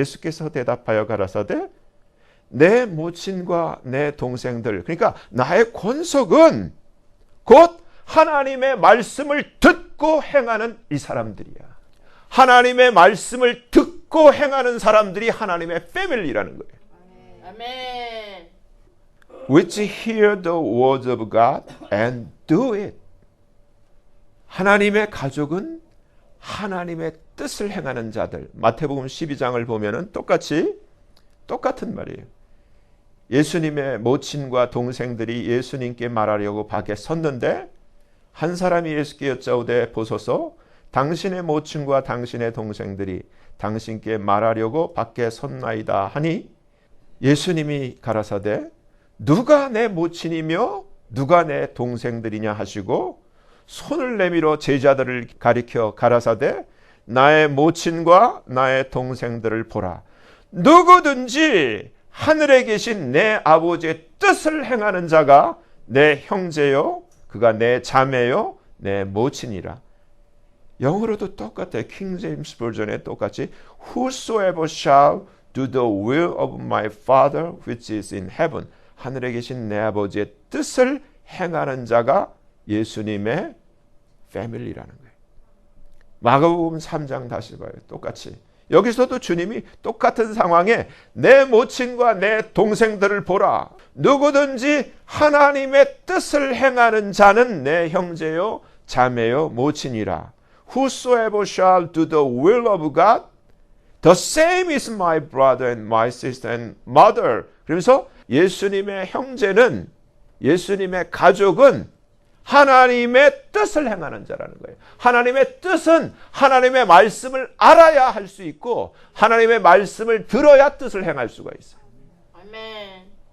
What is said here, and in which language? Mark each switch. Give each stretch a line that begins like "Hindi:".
Korean: 예수께서 대답하여 가라사대 내 모친과 내 동생들, 그러니까 나의 권속은 곧 하나님의 말씀을 듣고 행하는 이 사람들이야. 하나님의 말씀을 듣고 행하는 사람들이 하나님의 패밀리라는 거예요. 아멘.
English: Which hear the words of God and do it.
Korean: 하나님의 가족은 하나님의 뜻을 행하는 자들. 마태복음 12장을 보면은 똑같은 말이에요. 예수님의 모친과 동생들이 예수님께 말하려고 밖에 섰는데 한 사람이 예수께 여짜오되 보소서 당신의 모친과 당신의 동생들이 당신께 말하려고 밖에 섰나이다 하니 예수님이 가라사대 누가 내 모친이며 누가 내 동생들이냐 하시고 손을 내밀어 제자들을 가리켜 가라사대 나의 모친과 나의 동생들을 보라. 누구든지 하늘에 계신 내 아버지의 뜻을 행하는 자가 내 형제요 그가 내 자매요 내 모친이라. 영어로도 똑같아요. 킹 제임스 버전에 똑같이
English: Whosoever shall do the will of my Father which is in heaven.
Korean: 하늘에 계신 내 아버지의 뜻을 행하는 자가 예수님의 패밀리라는 거예요. 마가복음 3장 다시 봐요. 똑같이. 여기서도 주님이 똑같은 상황에 내 모친과 내 동생들을 보라. 누구든지 하나님의 뜻을 행하는 자는 내 형제요 자매요 모친이라.
English: Whosoever shall do the will of God, the same is my brother and my sister and mother.
Korean: 그러면서 예수님의 형제는, 예수님의 가족은 하나님의 뜻을 행하는 자라는 거예요. 하나님의 뜻은 하나님의 말씀을 알아야 할 수 있고 하나님의 말씀을 들어야 뜻을 행할 수가 있어요. 아멘.